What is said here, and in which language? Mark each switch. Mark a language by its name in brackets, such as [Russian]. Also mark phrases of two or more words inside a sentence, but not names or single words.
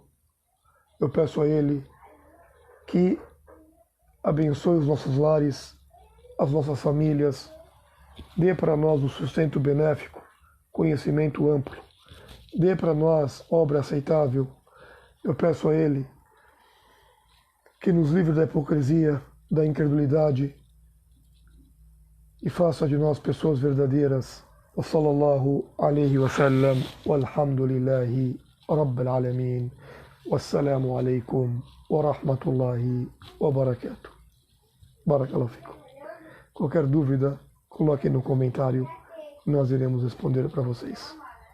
[Portuguese] Eu peço a Ele que abençoe os nossos lares, as nossas famílias, dê para nós o sustento benéfico, conhecimento amplo, dê para nós obra aceitável. Eu peço a Ele que nos livre da hipocrisia, da incredulidade e faça de nós pessoas verdadeiras. [Arabic] وصلى الله عليه وسلم، والحمد لله رب العالمين. والسلام عليكم ورحمة الله وبركاته. بارك الله فيكم. [Portuguese] Qualquer dúvida, coloque no comentário, nós iremos responder para vocês.